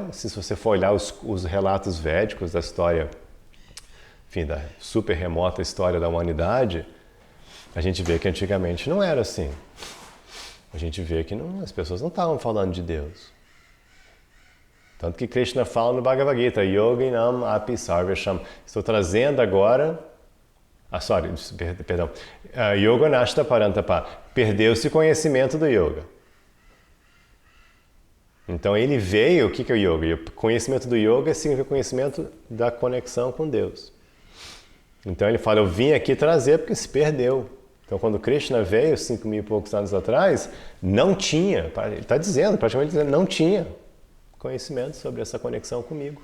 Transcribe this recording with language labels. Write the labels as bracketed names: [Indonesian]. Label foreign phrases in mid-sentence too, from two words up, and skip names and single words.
[Portuguese] Se você for olhar os relatos védicos da história, enfim, da super remota história da humanidade, a gente vê que antigamente não era assim. A gente vê que as pessoas não estavam falando de Deus. Tanto que Krishna fala no Bhagavad Gita, [Sanskrit] योगिनाम् अपि सर्वेषाम्. [Portuguese] Estou trazendo agora... perdão. [Sanskrit] योग नष्ट परन्तप. [Portuguese] Perdeu-se o conhecimento do yoga. Então ele veio, o que é o yoga? O conhecimento do yoga significa o conhecimento da conexão com Deus. Então ele fala, eu vim aqui trazer porque se perdeu. Então quando Krishna veio, 5.000 e poucos anos atrás, não tinha, ele está dizendo, praticamente dizendo, não tinha conhecimento sobre essa conexão comigo.